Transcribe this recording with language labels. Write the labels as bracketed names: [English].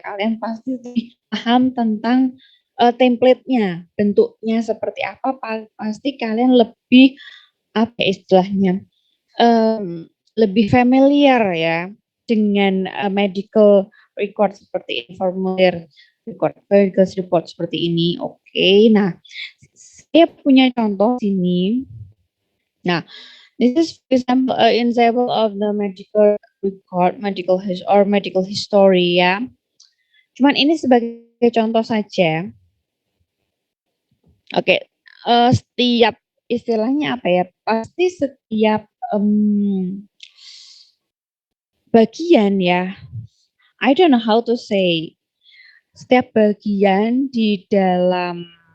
[Indonesian] Kalian pasti paham tentang template-nya, bentuknya seperti apa. Pasti kalian lebih apa istilahnya, lebih familiar ya dengan medical record seperti formulir medical report seperti ini. Oke, nah saya punya contoh sini. [English] Nah, this is example example of the medical record, medical history ya. [Indonesian] Cuman ini sebagai contoh saja. Oke, setiap istilahnya apa ya? Pasti setiap bagian ya. [English] I don't know how to say. [Indonesian] Setiap bagian di dalam